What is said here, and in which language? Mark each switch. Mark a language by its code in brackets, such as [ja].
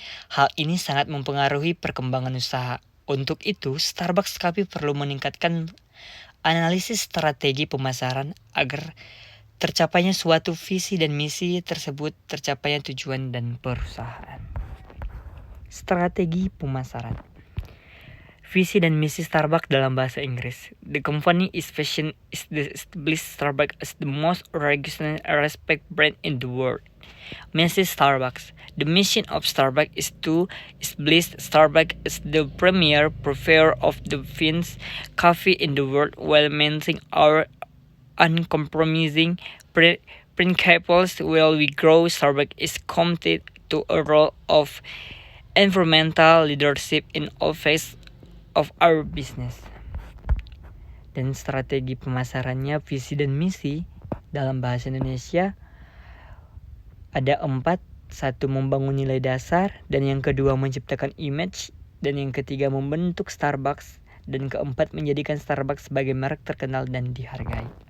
[id] Hal ini sangat mempengaruhi perkembangan usaha. Untuk itu, Starbucks Coffee perlu meningkatkan analisis strategi pemasaran agar tercapainya suatu visi dan misi tersebut, tercapainya tujuan dan perusahaan. Strategi pemasaran. Visi dan misi Starbucks dalam bahasa Inggris. [en] The company is vision is to establish Starbucks as the most recognized and respected brand in the world. Mrs. Starbucks. The mission of Starbucks is to establish Starbucks as the premier provider of the finest coffee in the world while maintaining our uncompromising principles. While we grow, Starbucks is committed to a role of environmental leadership in all phases of our business. [id] Dan strategi pemasarannya, visi dan misi dalam bahasa Indonesia ada 4. 1. Membangun nilai dasar, dan yang kedua menciptakan image, dan yang ketiga membentuk Starbucks, dan keempat menjadikan Starbucks sebagai merek terkenal dan dihargai.